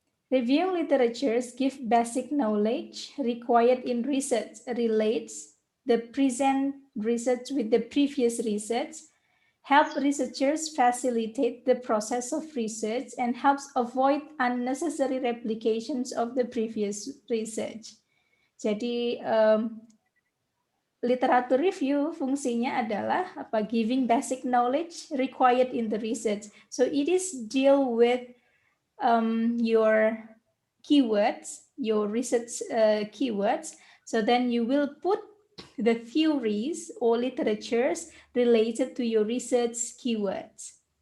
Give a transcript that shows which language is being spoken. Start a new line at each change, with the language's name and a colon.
English: Reviewing literatures give basic knowledge required in research, relates the present research with the previous research, help researchers facilitate the process of research, and helps avoid unnecessary replications of the previous research.
Indonesian: Jadi literature review fungsinya adalah apa?
English: Giving basic knowledge required in the research. So it is deal with your keywords, your research keywords. So then you will put the theories or literatures related to your research keywords.